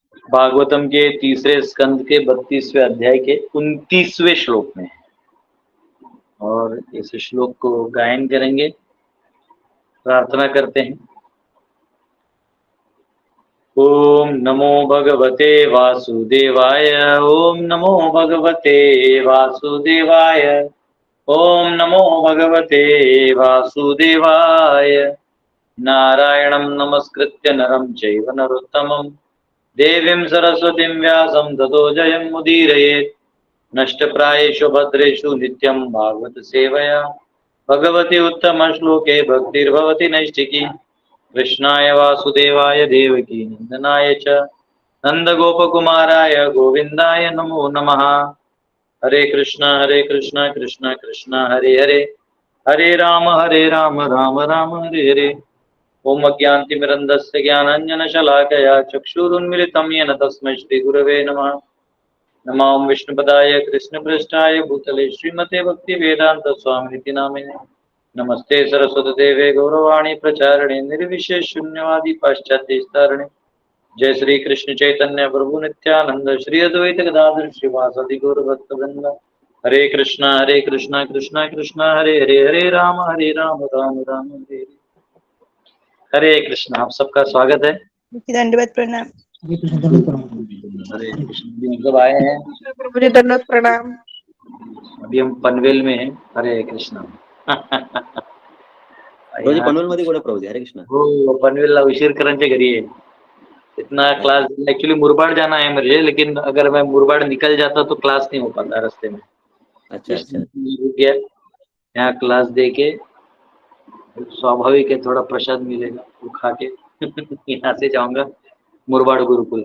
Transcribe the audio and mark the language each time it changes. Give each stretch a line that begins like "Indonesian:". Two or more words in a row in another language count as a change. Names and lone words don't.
Hindi: भागवतम के तीसरे स्कंद के 32वें अध्याय के 29वें श्लोक में, और इस श्लोक को गायन करेंगे। प्रार्थना करते हैं।
Sanskrit: ओम नमो भगवते वासुदेवाय। ओम नमो भगवते वासुदेवाय। ओम नमो भगवते वासुदेवाय। नारायणं नमस्कृत्य नरं चैव नरोत्तमं देवीं सरस्वतीं व्यासं ततो जयमुदीरयेत्। नष्टप्रायेषु भद्रेषु नित्यं भागवत सेवया भगवती उत्तम श्लोके भक्तिर्भवति नैष्ठिकी। कृष्णाय वासुदेवाय देवकी नंदनाय च नंदगोपकुमाराय गोविंदाय नमो नमः। हरे कृष्णा कृष्णा कृष्णा हरे हरे, हरे राम राम राम हरे हरे। ओम अज्ञानतिमिरन्धस्य ज्ञानाञ्जनशलाकया चक्षुरुन्मिलितं येन तस्मै श्रीगुरवे नमः। नमो विष्णुपदाय कृष्णपृष्ठाय भूतले श्रीमते भक्तिवेदान्तस्वामिनिति नामिने। नमस्ते सरस्वती देवे गौरवाणी प्रचारिणे निर्विशेष शून्यवादी पाश्चात्य। जय श्री कृष्ण चैतन्य प्रभु नित्यानंद श्री अद्वैत गदाधर श्रीवासदि गौर भक्तवृंद। हरे कृष्णा कृष्णा कृष्णा हरे हरे, हरे राम राम राम हरे हरे।
Hindi: हरे कृष्णा। आप सबका स्वागत है। दंडवत प्रणाम। हरे कृष्ण। सब आए हैं। मुझे दंडवत प्रणाम। अभी हम पनवेल में हैं। हरे कृष्णा।
Marathi: पनवेल मध्ये कोण प्रभू? हरे कृष्णा। हो, पनवेलला उशीरकरांच्या घरी है।
Hindi: इतना
English: class actually
Hindi: मुरबाड जाना है मुझे, लेकिन अगर मैं मुरबाड निकल जाता तो क्लास नहीं हो पाता रास्ते में। अच्छा अच्छा। रुक गया यहाँ क्लास दे के। स्वाभाविक है, थोड़ा प्रसाद मिलेगा वो खा के यहाँ से जाऊंगा मुरबाड गुरुकुल।